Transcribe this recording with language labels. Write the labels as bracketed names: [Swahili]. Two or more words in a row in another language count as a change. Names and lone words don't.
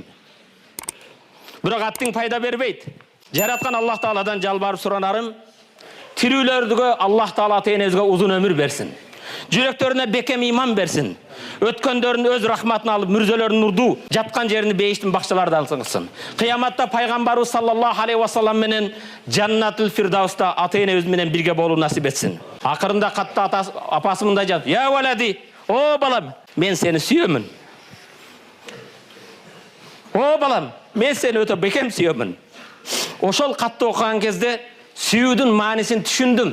[Kyrgyz] Бирок аттың пайда бербейт. Жараткан Аллах Тааладан жалбарып суранарым, тирүүлөргө Аллах Таала ата-энебизге узун өмүр берсин. Жүрөктөрүнө бекем иман берсин. Өткөндөрүн өз рахматына алып, мүрзөлөрүн нурду, жаткан жерини бейиштин бакчалардан кылсын. Кыяматта пайгамбарыбыз [Arabic] صلى الله عليه وسلم [Kyrgyz] менен Жаннатул Фирдауста ата-энебиз менен бирге болуу насип этсин. Акырында катта апасы мындай жазып: [Arabic] "يا ولدي, [Kyrgyz] о балам, мен сени сүйөмүн. О балам, мен сени өтө бекем сүйөмүн." Ошол катты окуган кезде сүйүүдүн маанисин түшүндүм.